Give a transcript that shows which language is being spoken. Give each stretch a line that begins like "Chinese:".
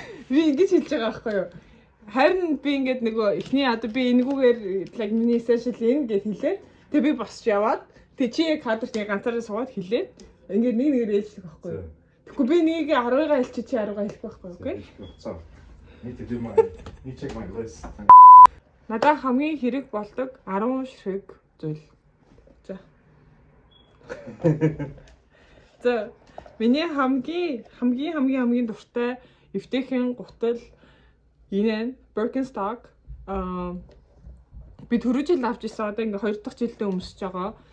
Mongolian: Би ингэж хэлж байгаа байхгүй юу? Харин би ингээд нөгөө эхний одоо би энэгүүгээр like миний essential энэ гэж хэлээд тэгээ би босч яваад тэгээ чи яг кадрт яг ганцаараа суугаад хэлээд ингээд нэг нэгээр ээлжлэх байхгүй юу? Тэгэхгүй би нэгийг 10-гаа хэлчих чи 10-гаа хэлэх байхгүй юу? Окей?
English: Need to do my need check my list.
Mongolian: Надад хамгийн хэрэг болдог 10 шиг зүйл. За. За миний хамгийн дуртай эвтэйхэн гутал энэ Birkenstock би түрүү жил авч ирсэн одоо ингээ 2 дахь жилдээ өмсөж байгаа.